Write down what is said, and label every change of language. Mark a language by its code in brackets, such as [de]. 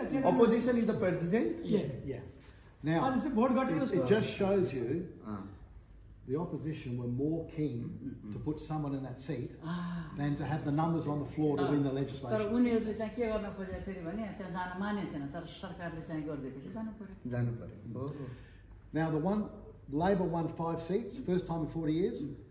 [en] Opposition is the president. Yeah. Now, it just shows you the opposition were more keen to put someone in that seat than to have the numbers on the floor to win the [ne] तर [en] legislation. [ne] उनीहरूले चाहिँ के गर्न खोजेको थियो भने त्यहाँ जान मानेको थिएन तर सरकारले चाहिँ गरिदिएपछि जानु पर्यो. [en] Now, the Labor won 5 seats, first time in 40 years.